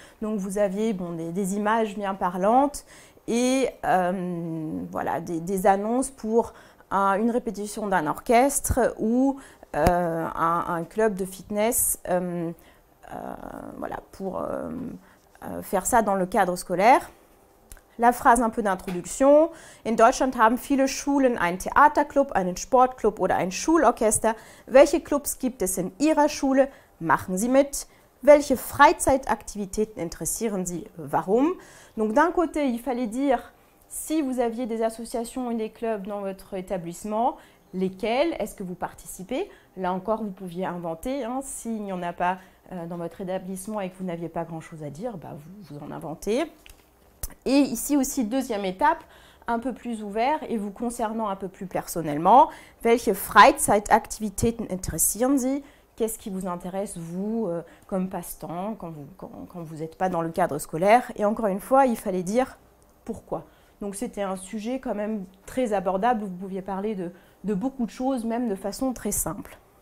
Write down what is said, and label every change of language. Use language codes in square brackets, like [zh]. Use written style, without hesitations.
[fr] Donc vous aviez des images bien parlantes et voilà, des annonces pour une répétition d'un orchestre ou un club de fitness voilà, pour faire ça dans le cadre scolaire. La phrase un peu d'introduction. [de] In Deutschland haben viele Schulen einen Theaterclub, einen Sportclub oder ein Schulorchester. Welche Clubs gibt es in Ihrer Schule? Machen Sie mit. Welche Freizeitaktivitäten interessieren Sie? Warum? [fr] Donc d'un côté, il fallait dire si vous aviez des associations et des clubs dans votre établissement, lesquels, est-ce que vous participez? Là encore, vous pouviez inventer. Hein, s'il n'y en a pas dans votre établissement et que vous n'aviez pas grand-chose à dire, bah, vous en inventez. Et ici aussi, deuxième étape, un peu plus ouvert et vous concernant un peu plus personnellement. [de] Welche Freizeitaktivitäten interessieren Sie? [fr] Qu'est-ce qui vous intéresse, vous, comme passe-temps, quand vous n'êtes pas dans le cadre scolaire? Et encore une fois, il fallait dire pourquoi. Donc c'était un sujet quand même très abordable, vous pouviez parler de beaucoup de choses, même de façon très simple.